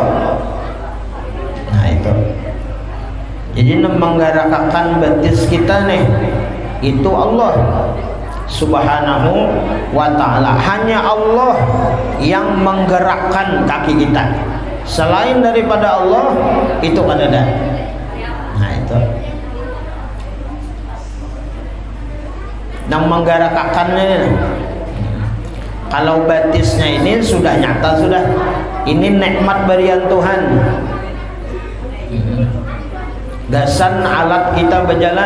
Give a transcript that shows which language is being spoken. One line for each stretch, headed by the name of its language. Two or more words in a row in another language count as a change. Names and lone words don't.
Banjar: Nah, itu. Jadi yang menggerakkan batis kita nih itu Allah
Arabic: Subhanahu wa ta'ala.
Indonesian: Hanya Allah yang menggerakkan kaki kita.
Banjar: Selain daripada Allah itu kada ada. Nah, itu. Yang menggerakkannya, kalau batisnya ini sudah nyata, sudah ini nikmat berian Tuhan. Gasan alat kita berjalan.